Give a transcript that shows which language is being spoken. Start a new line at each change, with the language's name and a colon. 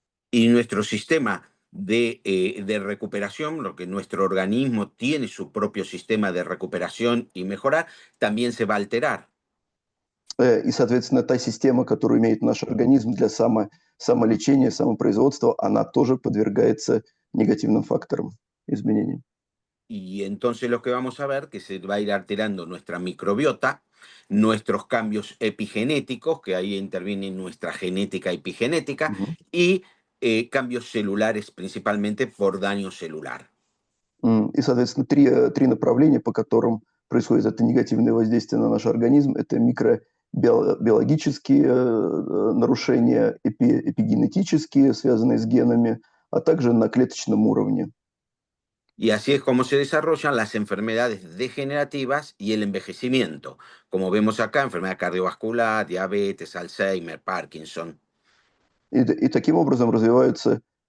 Spanish: Y nuestro sistema de recuperación, lo que nuestro organismo tiene su propio sistema de recuperación y mejorar, también se va a alterar.
Russian: И, соответственно, та система, которую имеет наш организм для самолечения, самопроизводства, она тоже подвергается негативным факторам, изменениям.
Spanish: Y entonces lo que vamos a ver, que se va a ir alterando nuestra microbiota, nuestros cambios epigenéticos, que ahí intervienen nuestra genética epigenética, y cambios celulares, principalmente por daño celular.
Russian: И, соответственно, три направления, по которым происходит это негативное воздействие на наш организм, это микробиологические нарушения, эпигенетические, связанные с генами, а также на клеточном уровне.
Spanish: Y así es como se desarrollan las enfermedades degenerativas y el envejecimiento. Como vemos acá, enfermedad cardiovascular, diabetes, Alzheimer, Parkinson.
Russian: И таким образом развиваются